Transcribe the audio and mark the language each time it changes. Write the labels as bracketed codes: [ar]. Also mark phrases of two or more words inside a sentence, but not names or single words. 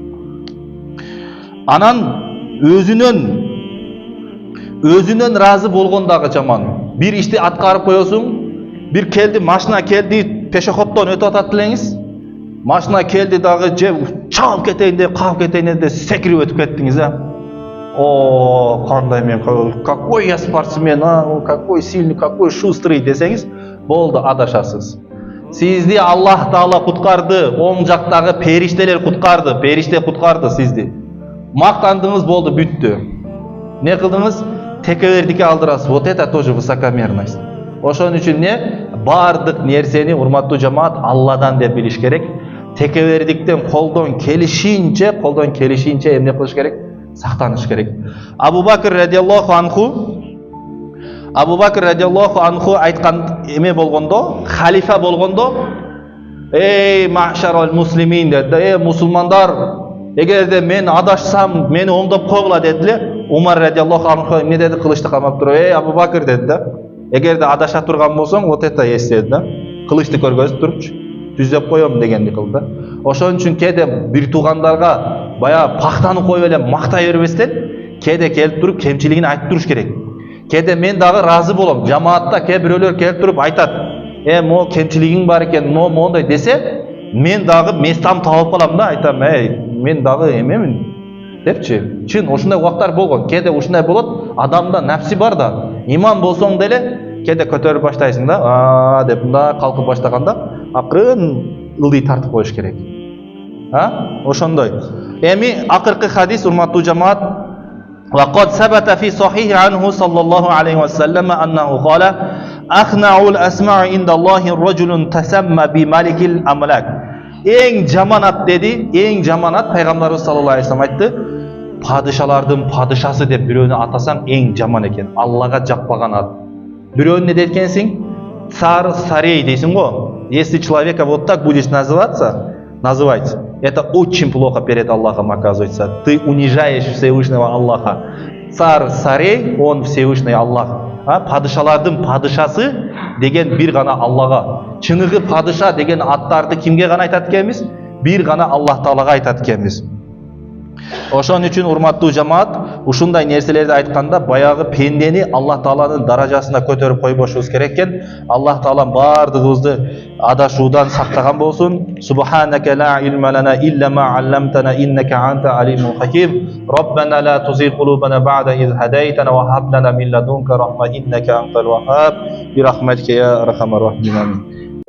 [ky] Анан өзүнөн разы болгон дагы жаман. Бир ишти аткарып коесуң, бир келди, машина келди, пешеходдон өтүп атат делеңиз. Машина келди дагы же чалып кетейин деп, калып кетейин деп секирип өтүп кеттиңиз, О, кандай мен, [ru] какой я спортсмен, какой сильный, какой шустрый [ky] десеңиз, болду, адашасыз. Сизди Аллах Таала куткарды, оң жактагы периштелер куткарды, периште куткарды сизди. Мактандыңыз, болду, бүттү. Не кылдыңыз? Текебердикке алдырасыз. [ru] Вот это тоже высокомерность. [ky] Ошон үчүн не? Бардык нерсени, урматтуу жамаат, Алладан деп билиш керек. Текебердиктен колдон келишинче эмне кылыш керек? Сактаныш керек. Абу Бакр [ar] رضي الله عنه [ky] айткан эме болгондо, халифа болгондо, [ar] يا معشر المسلمين [ky] dedi, мусулмандар, эгерде мен адашсам, мени оңдоп койгула дедиле. Умар [ar] رضي الله عنه [ky] эмне деди? Кылычты камап туруп, эй Абу Бакр деди да. Эгерде адаша турган болсоң, [ru] вот это есть [ky] деди да. Кылычты көргөзүп турупчу, түзөп коем дегенди кылды да. Ошон үчүн кээде бир туугандарга бая пактаны коюп эле мактай бербестен, кээде келип туруп кемчилигин айтып туруш керек. Кээде мен дагы разы болом. Жамаатта кээ бирөөлөр келип туруп айтат, мо кемчилигиң бар экен, мондай десе, мен дагы местам табып калам да, айтам, мен дагы эмемин депчи. Чын ушундай убактар болгон. Кээде ушундай болот, адамда напси бар да. Иман болсоң деле кээде көтөрүп баштайсың да, деп мында калкып баштаганда, акырын ылдый тартып коюш керек. Ошондой. Эми акыркы хадис, урматтуу жамаат, [ar] وقد ثبت في صحيح عنه صلى الله عليه وسلم أنه قال أخنع الأسماع عند الله الرجل تسمى بملك الأملاك. [ky] Эң жаманат деди, эң жаманат пайгамбарыбыз [ar] صلى الله عليه وسلم [ky] айтты. Падышалардын падышасы деп бирөөнү атасаң эң жаман экен. Аллага жакпаган ат. Бирөөнү не деткенсиң? [ru] Царь царей [ky] дейсиң го. [ru] Если человека вот так будешь называть, это очень плохо перед Аллахом оказывается. Ты унижаешь Всевышнего Аллаха. Царь царей, он Всевышний Аллах. [ky] Падышалардын падышасы деген бир гана Аллага. Чыныгы падыша деген аттарды кимге гана айтат экенбиз? Бир гана Аллах Таалага айтат экенбиз. Ошон үчүн урматтуу жамаат, ушундай нерселерди айтканда баягы пендени Аллах Тааланын даражасына көтөрүп койбошубуз керек экен. Аллах Таала бардыгыбызды адашуудан сактаган болсун. [ar] سبحانك لا علم لنا إلا ما علمتنا إنك أنت العليم الحكيم. ربنا لا تزغ قلوبنا بعد إذ هديتنا وهب لنا من لدنك رحمة إنك أنت الوهاب. برحمتك يا أرحم الراحمين.